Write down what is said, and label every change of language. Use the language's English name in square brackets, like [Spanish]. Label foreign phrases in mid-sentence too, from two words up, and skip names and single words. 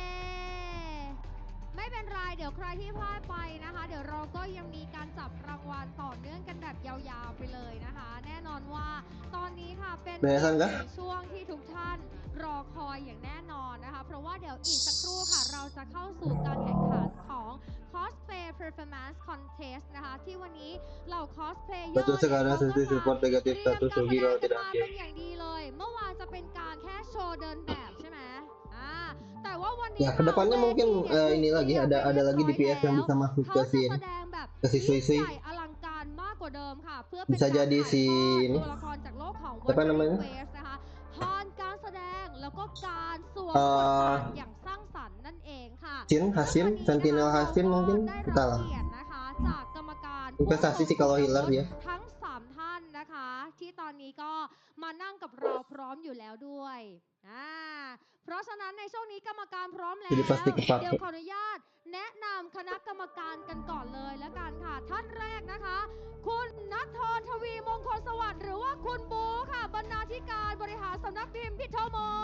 [Thai] ไม่เป็นไรเดี๋ยวใครที่พลาดไปนะคะเดี๋ยวเราก็ยังมีการจับรางวัลต่อเนื่องกันแบบยาวๆไปเลยนะคะแน่นอนว่าตอนนี้ค่ะเป็นช่วงที่ทุกท่านรอคอยอย่างแน่นอนนะคะเพราะว่าเดี๋ยวอีกสักครู่ค่ะเราจะเข้าสู่การแข่งขันของ Cosplay Performance Contest นะคะที่วันนี้เหล่า Cosplayer [Indonesian] Betul sekarang Sui-Sui support negatif status Joki kalau tidak [Thai] มา [Indonesian] ambil. [Thai] เป็นอย่างดีเลยเมื่อวานจะเป็นการแค่โชว์เดินแบบใช่ไหมแต่ว่าวันนี้ [Indonesian] Ya kedepannya mungkin ini lagi ada lagi DPS yang bisa masuk ke si Sui-Sui. Bisa jadi si ini apa namanya? [Thai] การแสดงแล้วก็การสวมบทบาทอย่างสร้างสรรค์นั่นเองค่ะ Hasin Sentinel Hasin [Indonesian] mungkin kita lah. [Thai] นะคะจากกรรมการ [Indonesian] Investasi sih kalau healer ya. [Thai] ทั้ง3ท่านนะคะที่ตอนนี้ก็มานั่งกับเราพร้อมอยู่แล้วด้วยเพราะฉะนั้นในช่วงนี้กรรมการพร้อมแล้วเดี๋ยวขออนุญาตแนะนำคณะกรรมการกันก่อนเลยแล้วกันค่ะท่านแรกนะคะคุณณัฐธร ทวีมงคลสวัสดิ์หรือว่าคุณบูค่ะบรรณาธิการบริหารสำนักพิมพ์พิทโม